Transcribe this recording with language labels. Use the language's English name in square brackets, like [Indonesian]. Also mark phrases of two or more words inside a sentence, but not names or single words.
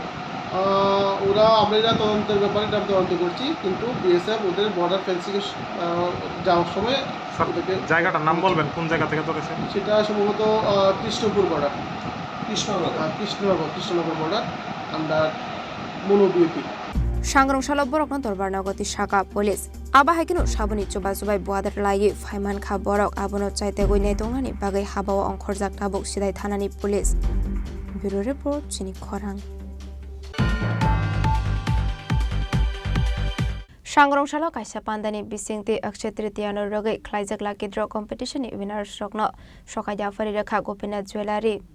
[Bangla] ওরা আমরা তদন্তের ব্যাপারে তদন্ত করছি কিন্তু BSF ওদের বর্ডার ফেন্সিং যাওয়ার সময় জায়গাটার নাম বলবেন কোন জায়গা থেকে ধরেছে সেটা সম্ভবত কৃষ্ণপুর বর্ডার কৃষ্ণনগর বর্ডার আন্ডার মনু বিউপি [Kok Borok] सांग्रं सालो बरकनो दरबार नगति शाखा पुलिस आबा हाइकिनो साबनि चोबा चोबाय बुआदार लायै फाइमान खा बरक आबनो चाइते गइनाय दंनानि बागै हाबाव अंखरजाक ताबुक सिदाय थानानि पुलिस [English] bureau report [Kok Borok] चिनी खरां सांग्रं सालो काइसा पान्दानि बिसिंति अक्षय तृतीयानो रगै ख्लाइजाक [English] lucky draw competitionni winners [Kok Borok] रकनो सकाया फरि रेखा गोपीनाथ ज्वेलारी